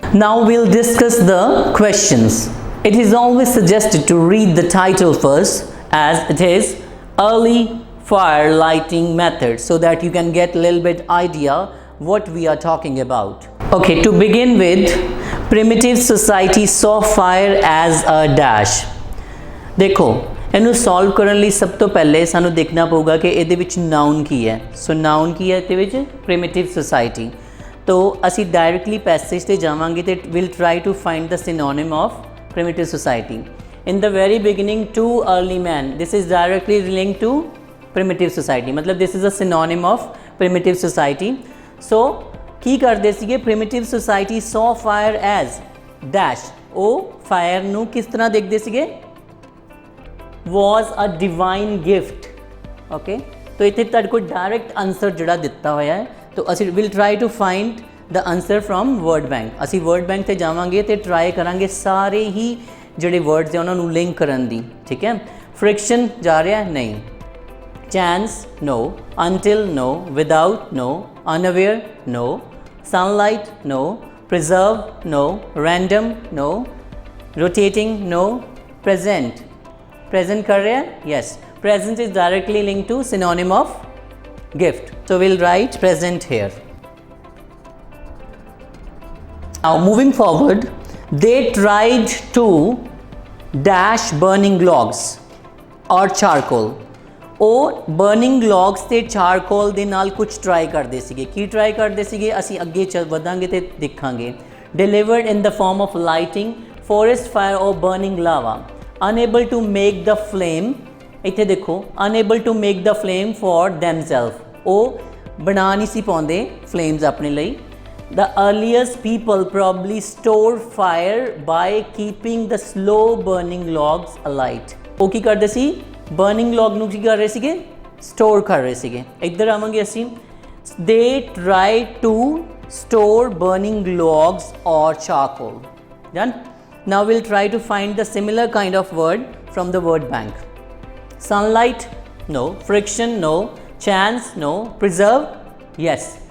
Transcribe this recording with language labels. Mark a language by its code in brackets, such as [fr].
[en] Now we'll discuss the questions. It is always suggested to read the title first, as it is early fire lighting method, so that you can get a little bit idea what we are talking about. Okay, to begin with, primitive society saw fire as a dash. [hi] देखो [pa] ਇਹਨੂੰ solve ਕਰਨ ਲਈ ਸਭ ਤੋਂ ਪਹਿਲੇ ਸਾਨੂੰ ਦੇਖਣਾ ਪਊਗਾ ਕਿ ਇਹਦੇ ਵਿੱਚ ਨਾउन ਕੀ ਹੈ। ਸੋ ਨਾउन ਕੀ ਹੈ ਇਹਦੇ ਵਿੱਚ primitive society। [en] तो [pa] ਅਸੀਂ डायरेक्टली पैसेज ਤੇ ਜਾਵਾਂਗੇ ਤੇ [en] we'll try to find the synonym of primitive society. In the very beginning, two early men, this is directly linked to primitive society, [hi] मतलब [en] this is a synonym of primitive society. So [pa] ਕੀ ਕਰਦੇ ਸੀਗੇ, [en] primitive society saw fire as dash, [pa] ਉਹ fire ਨੂੰ ਕਿਸ ਤਰ੍ਹਾਂ ਦੇਖਦੇ ਸੀਗੇ, [en] was a divine gift. [pa] Okay, तो ਇੱਥੇ ਤੁਹਾਡੇ ਕੋਲ डायरेक्ट आंसर ਜਿਹੜਾ ਦਿੱਤਾ ਹੋਇਆ ਹੈ, तो ਅਸੀਂ [en] will try to find the answer from word bank. [pa] ਅਸੀਂ word bank ਤੇ ਜਾਵਾਂਗੇ ਤੇ ਟਰਾਈ ਕਰਾਂਗੇ ਸਾਰੇ ਹੀ ਜਿਹੜੇ words ਹੈ ਉਹਨਾਂ ਨੂੰ ਲਿੰਕ ਕਰਨ ਦੀ, ਠੀਕ ਹੈ। [en] friction [pa] ਜਾ ਰਿਹਾ ਨਹੀਂ, [en] chance no, until no, without no, unaware no, sunlight no, preserve no, random no, rotating no, present [hi] कर रहे हैं, [en] yes, present is directly linked to synonym of gift, so we'll write present here. Now moving forward, they tried to dash burning logs or charcoal. [pa] ਉਹ burning logs ਤੇ charcoal ਦੇ ਨਾਲ ਕੁਝ try ਕਰਦੇ ਸੀਗੇ। ਕੀ ਟਰਾਈ ਕਰਦੇ ਸੀਗੇ ਅਸੀਂ ਅੱਗੇ ਵਧਾਂਗੇ ਤੇ ਦੇਖਾਂਗੇ। [en] Delivered in the form of lighting, forest fire or burning lava. Unable to make the flame, [pa] ਇੱਥੇ ਦੇਖੋ [en] unable to make the flame for themselves, [pa] ਉਹ ਬਣਾ ਨਹੀਂ ਸੀ ਪਾਉਂਦੇ flames ਆਪਣੇ ਲਈ। [en] The earliest people probably stored fire by keeping the slow burning logs alight. [pa] ਉਹ ਕੀ ਕਰਦੇ ਸੀ, burning log ਨੂੰ ਕੀ ਕਰ ਰਹੇ ਸੀਗੇ, store ਕਰ ਰਹੇ ਸੀਗੇ। ਇੱਧਰ ਆਵਾਂਗੇ ਅਸੀਂ, [en] they tried to store burning logs or charcoal. Done? Now we'll try to find the similar kind of word from the word bank. Sunlight no, friction no, chance no, preserve yes.